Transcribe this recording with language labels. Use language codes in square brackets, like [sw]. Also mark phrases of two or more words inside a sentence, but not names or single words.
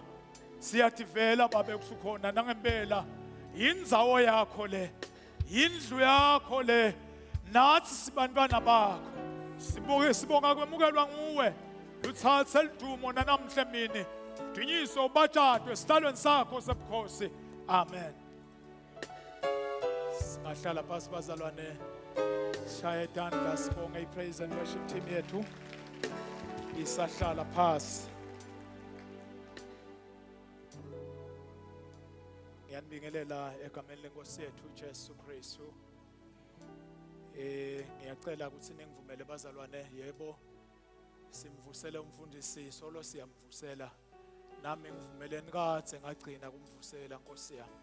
[ss] Siyativela babe kusukhona nangempela indzawo yakho le, indlu yakho le, nathi sibantwana bakho. Sibonga kwemukelwa nguwe, uthathe lidumo nanamhle mini, dunyiswe ubatshadwe esitalweni sakho sebukhosi. Amen. Singahlala phasi bazalwane, shaya idandla sibonge i- [en] praise and worship team [ss] yethu isahlala phasi. Ngiyanibingelela egameni lenkosi yethu Jesu Kristu. Ngiyacela ukuthi ningivumele bazalwane, yebo simvusele umfundisi solo siyamvusela, nami ngivumele nikathe ngagcina kumvusela Nkosi yami.